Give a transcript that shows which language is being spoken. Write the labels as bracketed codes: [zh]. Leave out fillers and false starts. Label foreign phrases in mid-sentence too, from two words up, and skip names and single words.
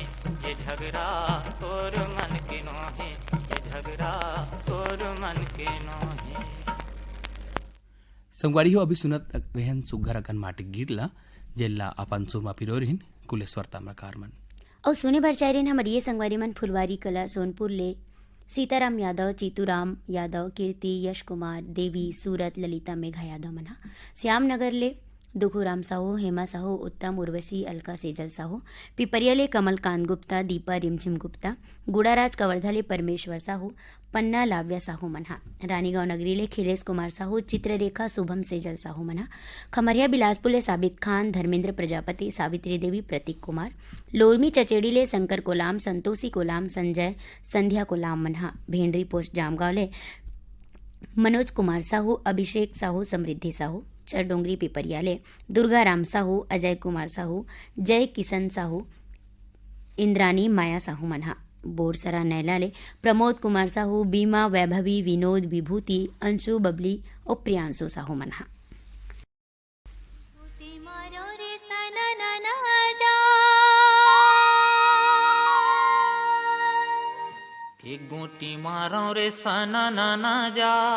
[hne] ये झगड़ा तोर मन के नोहे। ये झगड़ा तोर मन के नोहे। संगवारी हो अभी सुनत वेहन सुघर अकन माटी गीतला जेला अपन सुरमा पिरोरिन कुलेश्वर ताम्रकार मन और सोने भर चायरिन हमर ये संगवारी मन फुलवारी कला सोनपुर ले सीताराम यादव, चीतूराम यादव, कीर्ति, यश कुमार, देवी, सूरत, ललिता, मेघा यादव मना। श्याम नगर ले दुखुराम साहू, हेमा साहू, उत्तम, उर्वशी, अलका, सेजल साहू। पिपरियाले कमलकांत गुप्ता, दीपा रिमझिम गुप्ता। गुड़ाराज कवर्धाले परमेश्वर साहू, पन्ना लाव्या साहू मना। रानीगांव नगरीले खिलेश कुमार साहू, चित्ररेखा, शुभम, सेजल साहू मना। खमरिया बिलासपुर साबित खान, धर्मेंद्र प्रजापति, सावित्री देवी, प्रतीक कुमार। लोरमी चचेड़ीले शंकर कोलाम, संतोषी कोलाम, संजय, संध्या कोलाम मना। भेंडरी पोस्ट जामगांवले मनोज कुमार साहू, अभिषेक साहू, समृद्धि साहू। चरडोंगरी पिपरियाले दुर्गाराम साहू, अजय कुमार साहू, जय किशन साहू, इंद्रानी, माया साहू मना। बोरसरा नैलाले प्रमोद कुमार साहू, बीमा, वैभवी, विनोद, विभूति, अंशु, बबली और प्रियांशु साहू मना। एक गोटी मारो रे सना नाना जा।